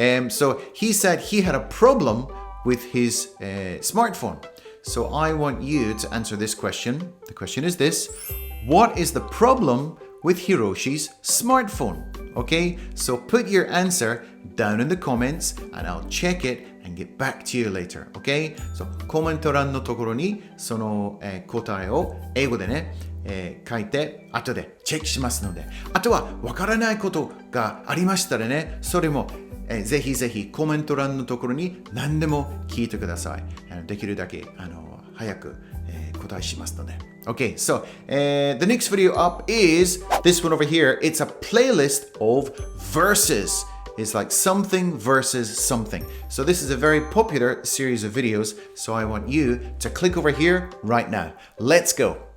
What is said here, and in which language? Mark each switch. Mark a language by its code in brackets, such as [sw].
[en] So he said he had a problem with his smartphone. So I want you to answer this question. The question is this: what is the problem with Hiroshi's smartphone? Okay, so put your answer down in the comments and I'll check it and get back to you later. Okay? [ja] So コメント欄のところにその、答えを英語でね、書いて後でチェックしますので、あとはわからないことがありましたらね、それも、ぜひぜひコメント欄のところに何でも聞いてください。できるだけ早く、答えしますので。 [en] Okay, so the next video up is this one over here. It's a playlist of verses. It's like something versus something. So this is a very popular series of videos. So I want you to click over here right now. Let's go.